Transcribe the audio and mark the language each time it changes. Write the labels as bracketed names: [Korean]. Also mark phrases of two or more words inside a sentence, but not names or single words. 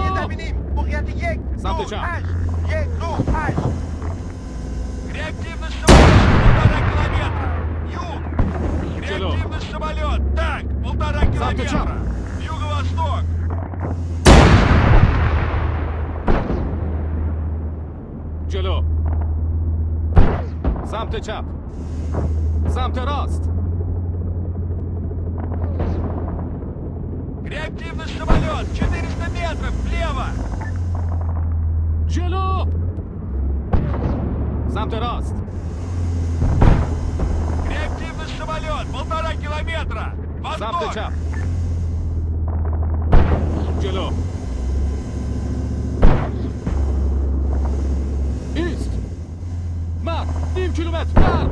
[Persian] جلو. زمینی موقعیت 1 سمت 2 چپ. 8 1 2 8. [Russian] Реактивный самолет, 1,5 километра, юг. Чего? Реактивный самолет, танк, 1,5 Сам ты чё? километра, юго-восток. [Persian] جلو. سمت چپ. سمت راست. [Russian] Реактивный самолет, 400 метров, влево. [Persian] جلو. سمت راست. [Russian] Реактивный самолет, 1,5 километра, [Persian] سمت [Russian] восток. [Persian] چپ. جلو. ایست. مرد. نیم کیلومتر. مرد.